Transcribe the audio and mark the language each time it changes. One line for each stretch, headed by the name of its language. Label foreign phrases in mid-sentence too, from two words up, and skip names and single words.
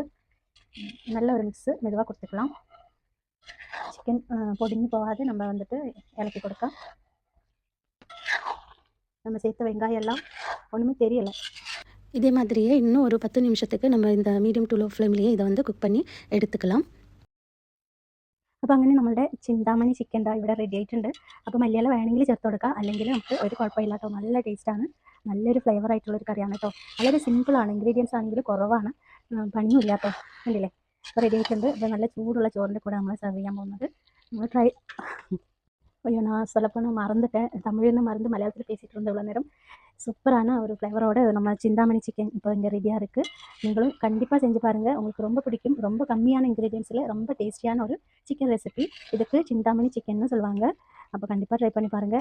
Tamil: நல்ல ஒரு மிக்ஸு மெதுவாக கொடுத்துக்கலாம். சிக்கன் பொடிஞ்சு போகாது. நம்ம வந்துட்டு இலக்கி கொடுக்க நம்ம சேர்த்த வெங்காயம் எல்லாம் ஒன்றுமே தெரியலை. இதே மாதிரியே இன்னும் ஒரு 10 நிமிஷத்துக்கு நம்ம இந்த
English: medium to low
Tamil: ஃப்ளேம்லேயே இதை வந்து കുക്ക് பண்ணி എടുത്തുக்கலாம்.
Malayalam: അപ്പോൾ അങ്ങനെ നമ്മുടെ ചിന്താമണി ചിക്കൻ ഇവിടെ റെഡി ആയിട്ടുണ്ട്. അപ്പോൾ മല്ലിയില വേണമെങ്കിൽ ചേർത്ത് കൊടുക്കുക, അല്ലെങ്കിൽ നമുക്ക് ഒരു കുഴപ്പമില്ല കേട്ടോ. നല്ല ടേസ്റ്റാണ്, നല്ലൊരു ഫ്ലേവർ ആയിട്ടുള്ളൊരു കറിയാണ് കേട്ടോ. വളരെ സിമ്പിളാണ്, ഇൻഗ്രീഡിയൻസ് ആണെങ്കിൽ കുറവാണ്, പണിയുമില്ല കേട്ടോ. കണ്ടില്ലേ, അപ്പോൾ റെഡി ആയിട്ടുണ്ട്. അപ്പോൾ നല്ല ചൂടുള്ള ചോറിൻ്റെ കൂടെ നമ്മൾ സെർവ് ചെയ്യാൻ പോകുന്നത്.
Tamil: നമ്മൾ ஐயோ! நான் சொல்லப்போனால் மறந்துட்டேன். தமிழ்னு மறந்து மலையாளத்தில் பேசிகிட்டு இருந்தேன் இவ்வளோ நேரம். சூப்பரான ஒரு ஃப்ளேவரோட நம்ம சிந்தாமணி சிக்கன் இப்போ இங்கே ரெடியாக இருக்குது. நீங்களும் கண்டிப்பாக செஞ்சு பாருங்கள். உங்களுக்கு ரொம்ப பிடிக்கும். ரொம்ப கம்மியான இன்க்ரீடியன்ஸில் ரொம்ப டேஸ்டியான ஒரு சிக்கன் ரெசிபி. இதுக்கு சிந்தாமணி சிக்கன்னு சொல்லுவாங்க. அப்போ கண்டிப்பாக ட்ரை பண்ணி பாருங்கள்.